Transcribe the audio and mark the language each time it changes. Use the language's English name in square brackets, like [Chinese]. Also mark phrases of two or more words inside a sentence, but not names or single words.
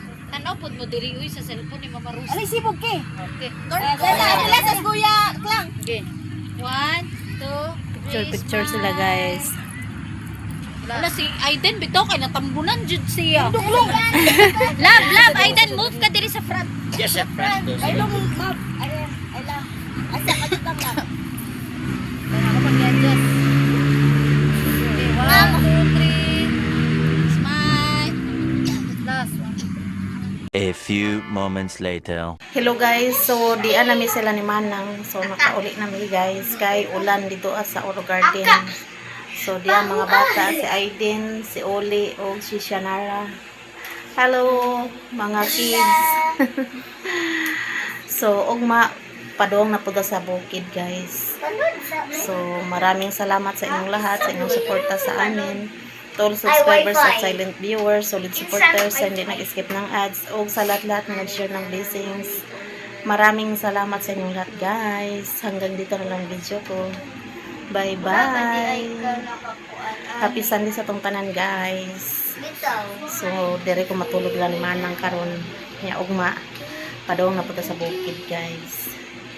[Cebuano] Ano pud mo diri uy sa cellphone ni Mama Rosa? Alay sibog ke. [English] Okay. [Cebuano] Dala sa kuya klang. [English] Okay. 1, 2, 3. Picture [Filipino] sila [English] guys. [Cebuano] Wala si Aiden bitaw kay natambunan jud siya. Love, Aiden move ka diri sa front. [English] Yes, sir. [Cebuano] Ay long map. Ay lang. Asa ka dito lang. Ako mag-adjust. [English] Okay, 1, 2, 3. Smile. Last one. A few moments later. [Cebuano] Hello guys, so di nami sila ni Manang. So nakauli nami guys kay ulan dito sa Oro Garden. So di mga bata si Aiden, si Oli o si Shanara. Hello mga kids. So ugma padong na puda sa bukid guys. [Filipino] So maraming salamat sa inyong lahat sa inyong suporta sa amin. [English] To all subscribers [Filipino] at [English] silent viewers, solid supporters, [Filipino] sa hindi nag-skip ng ads, o sa lahat-lahat na nag-share ng blessings. Maraming salamat sa inyong lahat guys. Hanggang dito na lang video ko. [English] Bye-bye. Happy Sunday [Cebuano] sa tong tanan [English] guys. [Cebuano] So, dire ko matulog lang ni Manang karon. Nya ugma. Padong na punta sa bukid guys.